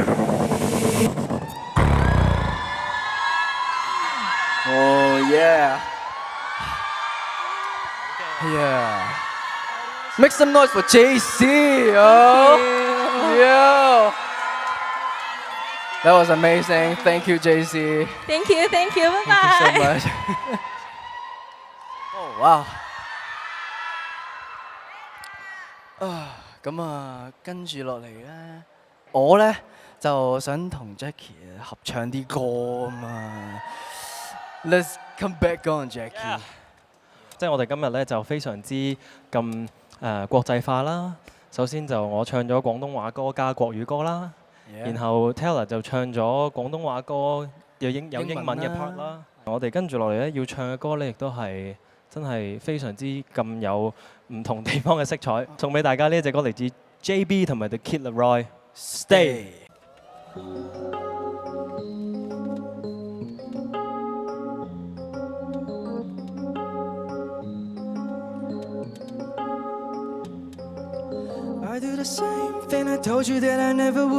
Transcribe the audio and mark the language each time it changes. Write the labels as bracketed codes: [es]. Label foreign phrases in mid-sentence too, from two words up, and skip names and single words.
[en] Oh yeah. Yeah. Make some noise for JC. Oh. Yeah. That was amazing. Thank you, JC. Thank you, bye Thank you so bye. much. Oh wow. [yue] 咁啊，跟住落嚟咧，我咧就想同 Jackie 合唱啲歌啊嘛。 [en] Let's come back on, Jackie。 [yue] 即係我哋今日咧就非常之咁國際化啦。首先就我唱咗廣東話歌加國語歌啦，然後 Taylor 就唱咗廣東話歌有英文嘅 part 啦。我哋跟住落嚟咧要唱嘅歌咧，亦都係真係非常之咁有唔同地方嘅色彩。送俾大家呢一隻歌嚟自 JB 同埋 The Kid Laroi，Stay。 [en] I do the same thing I told you that I never would.